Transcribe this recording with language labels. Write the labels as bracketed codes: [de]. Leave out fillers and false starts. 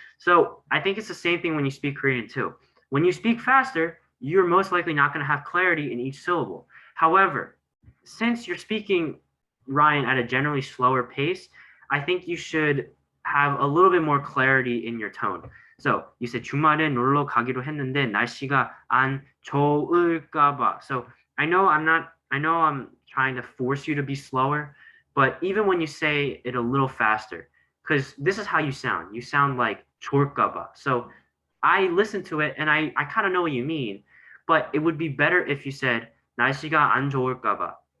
[en] So I think it's the same thing when you speak Korean too. When you speak faster, you're most likely not going to have clarity in each syllable. However, since you're speaking, Ryan, at a generally slower pace, I think you should have a little bit more clarity in your tone. So you said [ko] 주말에 놀러 가기로 했는데 날씨가 안 좋을까 봐. [en] So I know I'm trying to force you to be slower, but even when you say it a little faster, because this is how you sound. You sound like 좋을까 봐. So I listen to it and I kind of know what you mean, but it would be better if you said [ko] 날씨가 안 좋을까 봐.